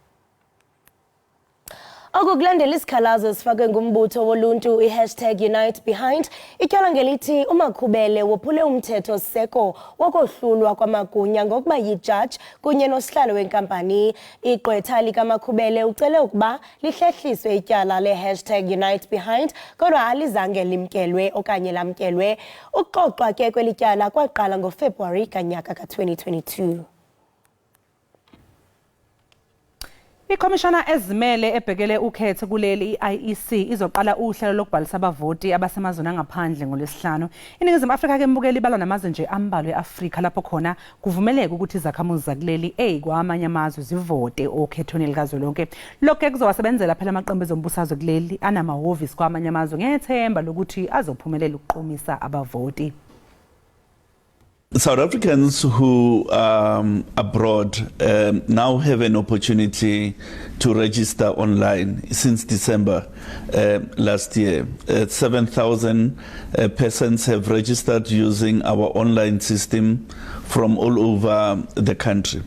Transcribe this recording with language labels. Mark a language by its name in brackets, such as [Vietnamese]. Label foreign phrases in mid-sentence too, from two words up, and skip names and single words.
[Xhosa] Okukulandela isikhalazo esifakwe ngumbutho woluntu #UniteBehind ityala ngelithi uMakhubele wophule umthetho seko wokohlulwa kwamagunya ngokuba yijaji kunye nosihlalo wenkampani. Igqwetha likaMakhubele ucele ukuba lihlehliswe ityala le#UniteBehind kodwa alizange limkelwe okanye lamkelwe. Ukuxoxwa ke kweli tyala kwaqala ngoFebruwari kanyaka ka-2022. [Zulu] Ikomishana ezimele ebhekele ukhetho kuleli IEC izoqala uhlelo lokubhalisa abavoti abasemazweni angaphandle ngoLwesihlanu. INingizimu Afrika ke mbukeli balwa namazwe nje ambalwa eAfrika lapho khona kuvumeleka ukuthi izakhamuzi zakuleli kwamanye amazwe zivote okhethweni likazwelonke. Lokho ke kuzowasebenzela phela amaqembu ezombusazwe kuleli anamahhovisi kwamanye amazwe ngethemba lokuthi azophumelela ukuqomisa abavoti. [English] South Africans who are abroad now have an opportunity to register online since December last year. 7,000 persons have registered using our online system from all over the country.